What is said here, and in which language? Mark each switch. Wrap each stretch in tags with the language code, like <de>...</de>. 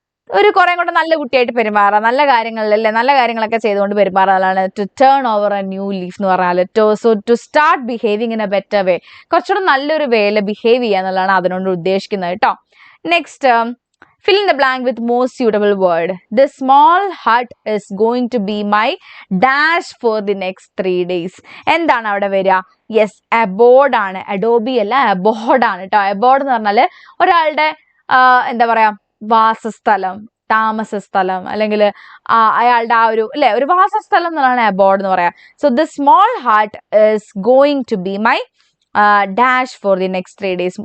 <ml>ഒരു കുറെ കൂടെ നല്ല കുട്ടിയായിട്ട് പെരുമാറുക, നല്ല കാര്യങ്ങളിലല്ലേ നല്ല കാര്യങ്ങളൊക്കെ ചെയ്തുകൊണ്ട് പെരുമാറാനാണ്</ml> <en>to turn over a new leaf</en> <ml>എന്ന് പറഞ്ഞാൽ.</ml> <en>to start behaving in a better way,</en> <ml>കുറച്ചുകൂടെ നല്ലൊരു വേയിൽ ബിഹേവ് ചെയ്യുക എന്നുള്ളതാണ് അതിനോട് ഉദ്ദേശിക്കുന്നത് കേട്ടോ.</ml> <en>Next fill in the blank with most suitable word. This small hut is going to be my dash for the next 3 days.</en> <ml>എന്താണ് അവിടെ വരിക? യെസ്, അബോർഡ് ആണ്. അഡോബി അല്ല, അബോർഡ് ആണ് കേട്ടോ. അബോർഡ് എന്ന് പറഞ്ഞാൽ ഒരാളുടെ എന്താ പറയാ വാസസ്ഥലം, താമസസ്ഥലം, അല്ലെങ്കിൽ അയാളുടെ ആ ഒരു അല്ലെ ഒരു വാസസ്ഥലം എന്നുള്ളതാണ് അബോർഡ് എന്ന് പറയാം.</ml> <en>So the small hut is going to be my dash for the next 3 days.</en>